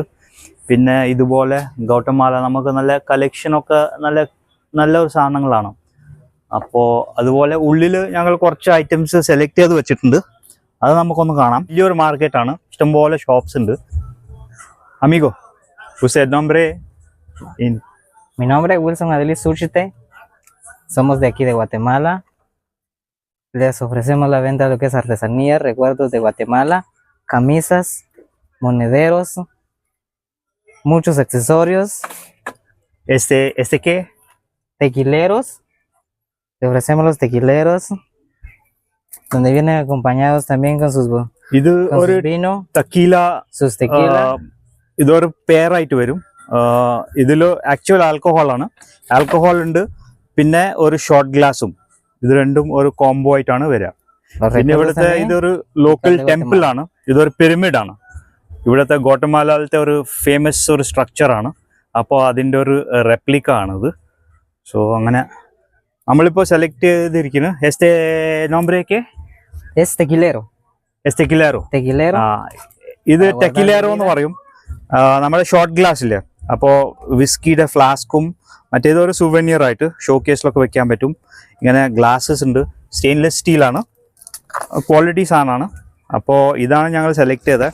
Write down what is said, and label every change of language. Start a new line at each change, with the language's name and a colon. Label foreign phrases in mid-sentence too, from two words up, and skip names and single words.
Malayalam: പിന്നെ ഇതുപോലെ ഗൗട്ടമാല, നമുക്ക് നല്ല കളക്ഷനൊക്കെ നല്ലൊരു സാധനങ്ങളാണ്. അപ്പോൾ അതുപോലെ ഉള്ളിൽ ഞങ്ങൾ കുറച്ച്
English: items select
Malayalam: ചെയ്ത് വെച്ചിട്ടുണ്ട്. അത് നമുക്കൊന്ന് കാണാം. വലിയൊരു മാർക്കറ്റാണ്, ഇഷ്ടംപോലെ ഷോപ്സ് ഉണ്ട്. അമിഗോ,
Spanish: usted nombre? Mi nombre es Wilson Adelis Surchite. Somos de aquí de Guatemala. Les ofrecemos la venta de lo que es artesanía, recuerdos de Guatemala, camisas, monederos, muchos accesorios. ¿Este qué? Tequileros. Le ofrecemos los tequileros, donde vienen acompañados también con sus vino, tequila, sus tequila.
Malayalam: ഇതൊരു പെയറായിട്ട് വരും. ഇതിൽ
English: actual alcohol
Malayalam: ഉണ്ട്, പിന്നെ ഒരു
English: short glass.
Malayalam: ഇത് രണ്ടും ഒരു കോംബോ ആയിട്ടാണ് വരിക. പിന്നെ ഇവിടുത്തെ ഇതൊരു
English: local temple
Malayalam: ആണ്, ഇതൊരു പിരമിഡ് ആണ്. ഇവിടുത്തെ ഗോട്ടമാലത്തെ ഒരു ഫേമസ് ഒരു സ്ട്രക്ചറാണ്. അപ്പോൾ അതിൻ്റെ ഒരു റെപ്ലിക്ക ആണിത്. സോ അങ്ങനെ നമ്മളിപ്പോൾ സെലക്ട് ചെയ്തിരിക്കുന്നത്
Spanish: este nombre que es tequilero. Tequilero.
Malayalam: ഇത് ടെക്കിലേറോ എന്ന് പറയും. നമ്മുടെ
English: short glass
Malayalam: ഇല്ലേ, അപ്പോൾ വിസ്കിയുടെ ഫ്ലാസ്കും മറ്റേതൊരു സുവനിയർ ആയിട്ട്
English: show case
Malayalam: വെക്കാൻ പറ്റും. ഇങ്ങനെ ഗ്ലാസ്സസ് ഉണ്ട്,
English: stainless steel,
Malayalam: ക്വാളിറ്റി സാധനമാണ്. അപ്പോൾ ഇതാണ് ഞങ്ങൾ സെലക്ട് ചെയ്തത്.